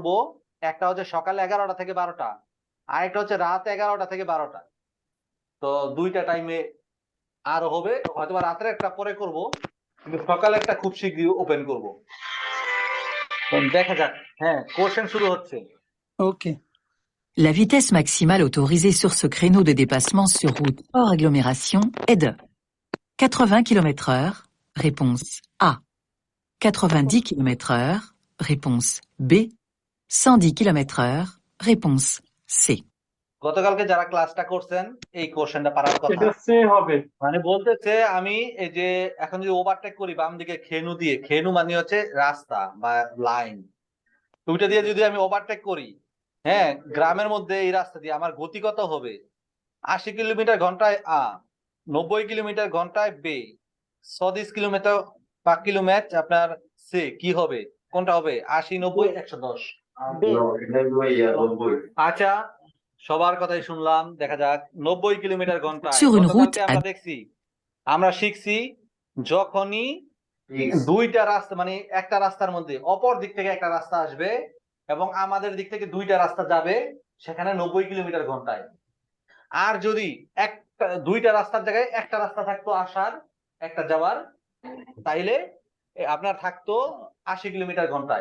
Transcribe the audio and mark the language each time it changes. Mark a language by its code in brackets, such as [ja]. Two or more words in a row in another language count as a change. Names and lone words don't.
[bn] একটা হচ্ছে সকাল 11টা থেকে 12টা, আরেকটা হচ্ছে রাত 11টা থেকে 12টা। তো 2টা টাইমে আরো হবে, হয়তো রাত্রে একটা পরে করব, কিন্তু সকালে একটা খুব শীঘ্রই ওপেন করব। তো দেখা যাক। হ্যাঁ, কোশ্চেন শুরু হচ্ছে। ওকে। [fr] La vitesse maximale autorisée sur ce créneau de dépassement sur route hors agglomération est de 80 km/h, réponse A. 90 km/h, réponse B. 110 km/h, réponse C. [bn] গতকালকে যারা ক্লাসটা করছেন এই কোশ্চেনটা পারার কথা। এটা সে হবে। মানে বলতেছে, আমি এই যে এখন যদি ওভারটেক করি বাম দিকে খেনু দিয়ে, খেনু মানে হচ্ছে রাস্তা বা লাইন, ওইটা দিয়ে যদি আমি ওভারটেক করি, হ্যাঁ, গ্রামের মধ্যে এই রাস্তা দিয়ে, আমার গতি কত হবে? 80 কিলোমিটার ঘন্টায় আ, 90 কিলোমিটার ঘন্টায় বে, 110 [en] kilometer per kilometer [bn] আপনার সে, কি হবে, কোনটা হবে? 80, 90, 110। আচ্ছা, সবার কথাই শুনলাম, দেখা যাক। 90 কিলোমিটার ঘন্টায় [fr] Sur une route [bn] গতকালকে আমরা দেখছি, আমরা শিখছি, যখনই দুইটা রাস্তা, মানে একটা রাস্তার মধ্যে অপর দিক থেকে একটা রাস্তা আসবে এবং আমাদের দিক থেকে 2টা রাস্তা যাবে, সেখানে 90 কিলোমিটার ঘন্টায়। আর যদি 2টা রাস্তার জায়গায় একটা রাস্তা থাকতো আসার, একটা যাওয়ার, তাইলে আপনার থাকতো 80 কিলোমিটার ঘন্টায়।